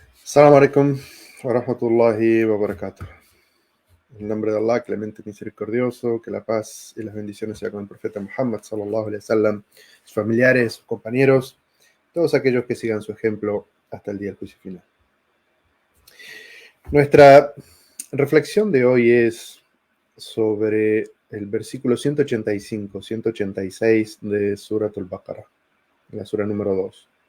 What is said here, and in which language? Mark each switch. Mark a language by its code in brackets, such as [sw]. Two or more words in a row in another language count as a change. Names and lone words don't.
[ar] السلام عليكم ورحمة الله وبركاته. [es] En nombre de Allah, clemente y misericordioso, que la paz y las bendiciones sean con el profeta Muhammad [ar] صلى الله عليه وسلم, [es] sus familiares, sus compañeros, todos aquellos que sigan su ejemplo hasta el día del juicio final. Nuestra reflexión de hoy es sobre el versículo 185, 186 de Surat al-Baqarah, la sura número 2.